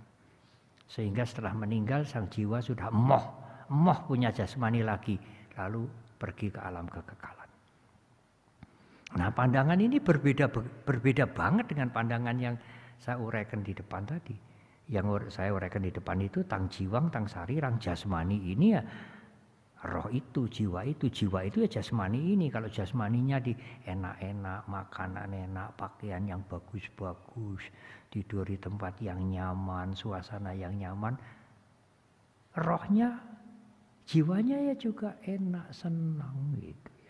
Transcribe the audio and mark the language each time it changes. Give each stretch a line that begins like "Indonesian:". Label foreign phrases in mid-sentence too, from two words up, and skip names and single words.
Indonesian: Sehingga setelah meninggal sang jiwa sudah emoh punya jasmani lagi, lalu pergi ke alam kekekalan. Nah, pandangan ini berbeda banget dengan pandangan yang saya uraikan di depan tadi. Yang saya uraikan di depan itu
Pali: tang jiwang, tang sarirang,
Indonesian: jasmani ini ya roh itu, jiwa itu ya jasmani ini. Kalau jasmaninya di enak-enak, makanan enak, pakaian yang bagus-bagus, tidur di tempat yang nyaman, suasana yang nyaman, rohnya, jiwanya ya juga enak, senang gitu ya.